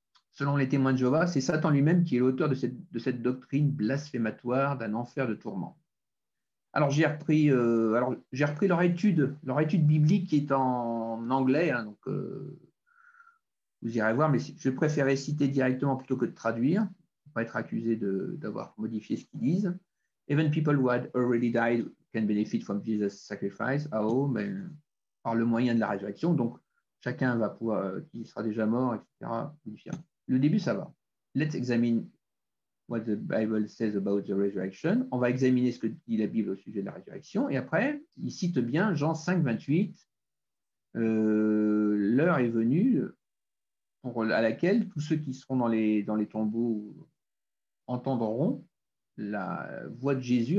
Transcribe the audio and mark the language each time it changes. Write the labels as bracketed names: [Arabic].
[French] Selon les témoins de Jéhovah, c'est Satan lui-même qui est l'auteur de cette doctrine blasphématoire d'un enfer de tourment. Alors, j'ai repris leur étude biblique qui est en anglais, hein, donc vous irez voir, mais je préférais citer directement plutôt que de traduire, pour pas être accusé d'avoir modifié ce qu'ils disent. [English] Even people who had already died can benefit from Jesus' sacrifice. [French] Par le moyen de la résurrection. Donc, chacun va pouvoir, qui sera déjà mort, etc. Le début, ça va. [English] Let's examine what the Bible says about the resurrection. [French] On va examiner ce que dit la Bible au sujet de la résurrection. Et après, il cite bien Jean 5, 28. L'heure est venue à laquelle tous ceux qui seront dans les tombeaux entendront la voix de Jésus.